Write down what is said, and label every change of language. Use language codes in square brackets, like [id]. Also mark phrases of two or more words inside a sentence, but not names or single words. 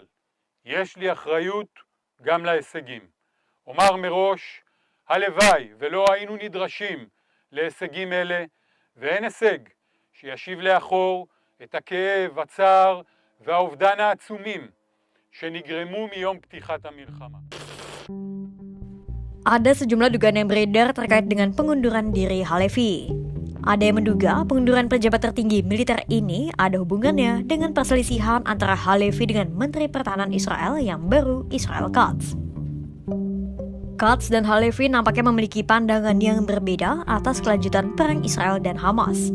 [he] יש לי אחריות גם להישגים. אומר מראש, הלוואי ולא היינו נדרשים להישגים אלה, ואין הישג שישיב לאחור את הכאב, הצער והאובדן העצומים שנגרמו מיום פתיחת המלחמה. [id] Ada sejumlah dugaan yang beredar terkait dengan pengunduran diri Halevi. Ada yang menduga pengunduran pejabat tertinggi militer ini ada hubungannya dengan perselisihan antara Halevi dengan Menteri Pertahanan Israel yang baru, Israel Katz. Katz dan Halevi nampaknya memiliki pandangan yang berbeda atas kelanjutan perang Israel dan Hamas.